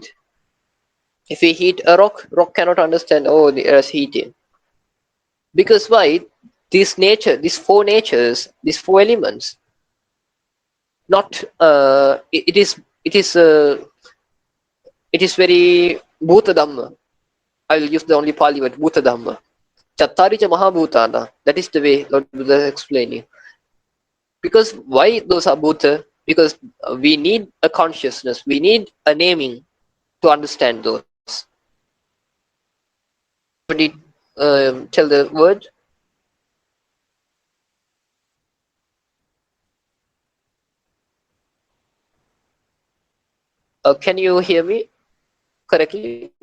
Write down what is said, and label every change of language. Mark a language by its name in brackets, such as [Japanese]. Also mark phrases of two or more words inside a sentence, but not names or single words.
[English] If we heat a rock cannot understand, oh, there's heating. Because why? These four natures, these four elements, not it is very [Pali] bhuta dhamma. [English] I'll use the only Pali word, [Pali] bhuta dhamma. Chattarija mahabhutana. [English] That is the way Lord Buddha is explaining. Because why those are bhuta? Because we need a consciousness, we need a naming to understand those. Somebody tell the word. Can you hear me correctly?